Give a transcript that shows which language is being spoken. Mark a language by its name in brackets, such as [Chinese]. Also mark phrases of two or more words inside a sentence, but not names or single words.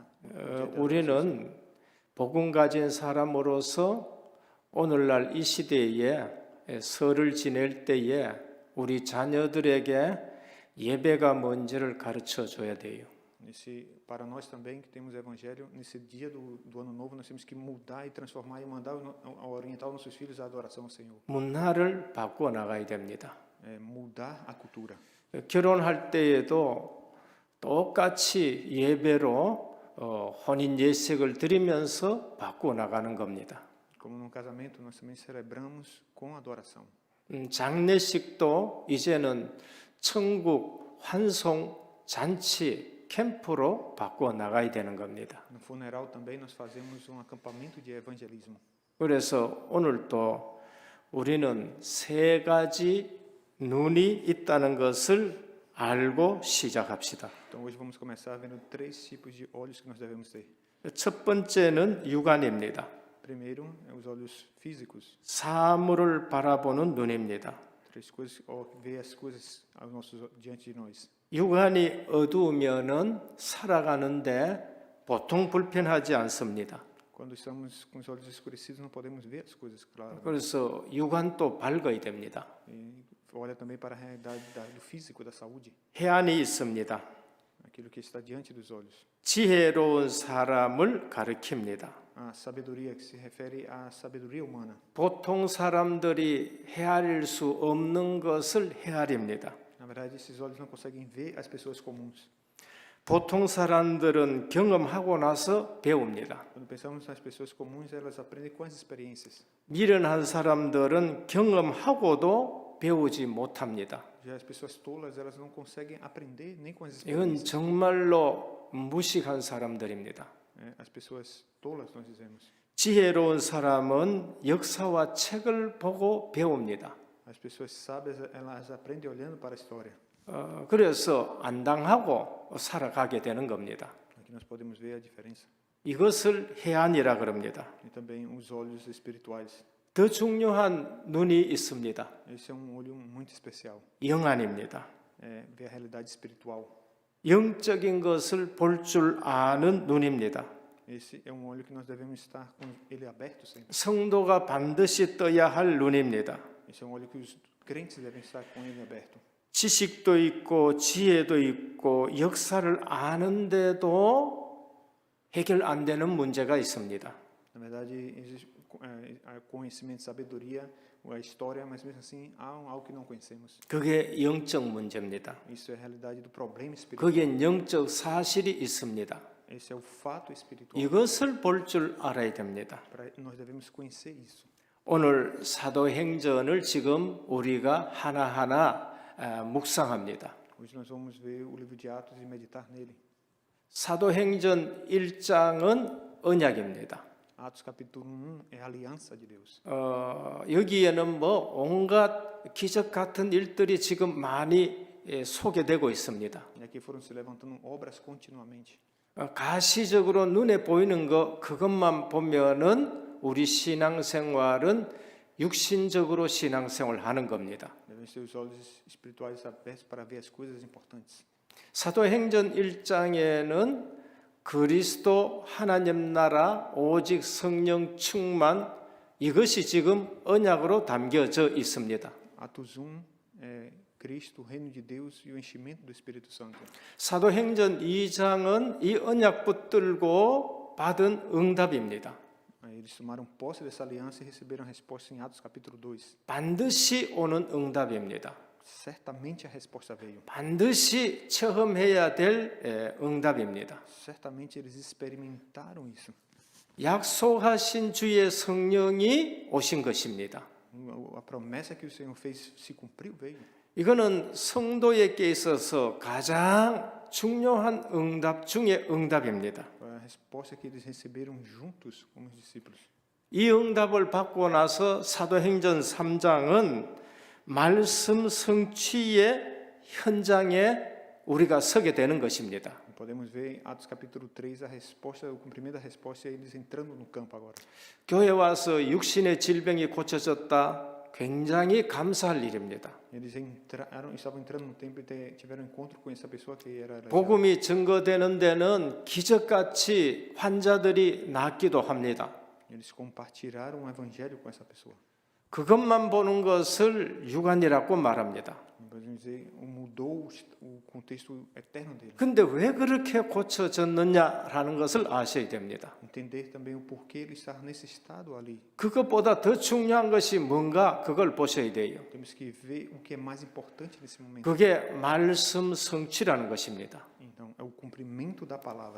[Korean] 우리는 복음 가진 사람으로서 오늘날 이 시대에 설을 지낼 때에 우리 자녀들에게 예배가 뭔지를 가르쳐 줘야 돼요. [Portuguese] Para nós também que temos evangelho, nesse dia do ano novo, nós temos que mudar e transformar e mandar orientar os nossos filhos à adoração ao Senhor. [Korean] 문화를 바꿔 나가야 됩니다. [Portuguese] Mudar a cultura. [Korean] 결혼할 때에도 똑같이 예배로 혼인 예식을 드리면서 바꿔 나가는 겁니다. [Portuguese] Como no casamento, nós também celebramos com adoração. [Korean] 장례식도 이제는 천국 환송 잔치 캠프로 바꿔 나가야 되는 겁니다. [Portuguese] No funeral também nós fazemos acampamento de evangelismo. [Korean] 그래서 오늘도 우리는 세 가지 눈이 있다는 것을 알고 시작합시다. [Portuguese] Então hoje vamos começar vendo 3 tipos de olhos que nós devemos ter. [Korean] 첫 번째는 육안입니다. [Portuguese] Primeiro, os olhos físicos, [Korean] 사물을 바라보는 눈입니다. [Portuguese] 3 coisas, ver as coisas diante de nós. [Korean] 육안이 어두우면은 살아가는데 보통 불편하지 않습니다. [Portuguese] Quando estamos com os olhos escurecidos, não podemos ver as coisas claras. [Korean] 그래서 육안도 밝아야 됩니다. [Portuguese] E olha também para a realidade do físico, da saúde, [Korean] 해안이 있습니다. [Portuguese] aquilo que está diante dos olhos. [Korean] 지혜로운 사람을 가리킵니다. [Portuguese] A sabedoria, que se refere à sabedoria humana. [Korean] 보통 사람들이 헤아릴 수 없는 것을 헤아립니다. [Portuguese] Na verdade, esses olhos não conseguem ver as pessoas comuns. [Korean] 보통 사람들은 경험하고 나서 배웁니다. [Portuguese] Quando pensamos nas pessoas comuns, elas aprendem com as experiências. [Korean] 미련한 사람들은 경험하고도 배우지 못합니다. [Portuguese] Já as pessoas tolas, elas não conseguem aprender nem com as [Korean] 이건 [Portuguese] experiências. [Korean] 정말로 무식한 사람들입니다. [Portuguese] As pessoas tolas, nós dizemos. [Korean] 지혜로운 사람은 역사와 책을 보고 배웁니다. [Portuguese] As pessoas sábias, elas aprendem olhando para a história. [Korean] 그래서 안 당하고 살아가게 되는 겁니다. [Portuguese] Aqui nós podemos ver a diferença. [Korean] 이것을 해안이라 그럽니다. [Portuguese] E também os olhos espirituais. [Korean] 더 중요한 눈이 있습니다. [Portuguese] Esse é olho muito especial. [Korean] 영안입니다. [Portuguese] É ver a realidade espiritual. [Korean] 영적인 것을 볼 줄 아는 눈입니다. [Portuguese] Esse é olho que nós devemos estar com ele aberto sempre. [Korean] 성도가 반드시 떠야 할 눈입니다. [Portuguese] Esse é olho que os crentes devem estar com ele aberto. [Korean] 지식도 있고 지혜도 있고 역사를 아는데도 해결 안 되는 문제가 있습니다. [Portuguese] Na verdade, existe conhecimento, sabedoria, a história, mas mesmo assim há algo que não conhecemos. [Korean] 그게 영적 문제입니다. [Portuguese] Isso é a realidade do problema espiritual. [Korean] 거기엔 영적 사실이 있습니다. [Portuguese] Esse é o fato espiritual. [Korean] 이것을 볼 줄 알아야 됩니다. [Portuguese] Nós devemos conhecer isso. [Korean] 오늘 사도행전을 지금 우리가 하나하나 묵상합니다. [Portuguese] Hoje nós vamos ver o livro de Atos e meditar nele. [Korean] 사도행전 1장은 언약입니다. [Portuguese] Atos capítulo 1 é a aliança de Deus. [Korean] 여기에는 뭐 온갖 기적 같은 일들이 지금 많이 소개되고 있습니다. [Portuguese] E aqui foram se levantando obras continuamente. [Korean] 가시적으로 눈에 보이는 거 그것만 보면은 우리 신앙생활은 육신적으로 신앙생활을 하는 겁니다. [Portuguese] Devem ter os olhos espirituais abertos para ver as coisas importantes. [Korean] 사도행전 1장에는 그리스도 하나님 나라 오직 성령 충만 이것이 지금 언약으로 담겨져 있습니다. [Portuguese] Atos 1 é Cristo, o reino de Deus e o enchimento do Espírito Santo. [Korean] 사도행전 2장은 이 언약 붙들고 받은 응답입니다. [Portuguese] Eles tomaram posse dessa aliança e receberam a resposta em Atos capítulo 2. [Korean] 반드시 오는 응답입니다. [Portuguese] Certamente a resposta veio. [Korean] 반드시 체험해야 될 응답입니다. [Portuguese] Certamente eles experimentaram isso. [Korean] 약속하신 주의 성령이 오신 것입니다. [Portuguese] A promessa que o Senhor fez se cumpriu, veio. [Korean] 이거는 성도에게 있어서 가장 중요한 응답 중의 응답입니다. [Portuguese] A resposta que eles receberam juntos como os discípulos. [Korean] 이 응답을 받고 나서 사도행전 3장은 말씀 성취의 현장에 우리가 서게 되는 것입니다. [Portuguese] Podemos ver em Atos capítulo 3 a resposta, o cumprimento da resposta é eles entrando no campo agora. [Korean] 교회 와서 육신의 질병이 고쳐졌다. 굉장히 감사할 일입니다. [Portuguese] Eles estavam entrando no templo e tiveram encontro com essa pessoa que era [Korean] 복음이 증거되는 데는 기적같이 환자들이 낫기도 합니다. [Portuguese] Eles compartilharam o evangelho com essa pessoa. [Korean] 그것만 보는 것을 육안이라고 말합니다. [Portuguese] Podemos dizer, mudou o contexto eterno dele. [Korean] 근데 왜 그렇게 고쳐졌느냐라는 것을 아셔야 됩니다. [Portuguese] Entender também o porquê ele está nesse estado ali. [Korean] 그것보다 더 중요한 것이 뭔가 그걸 보셔야 돼요. [Portuguese] Temos que ver o que é mais importante nesse momento. [Korean] 그게 말씀 성취라는 것입니다. [Portuguese] Então, é o cumprimento da palavra.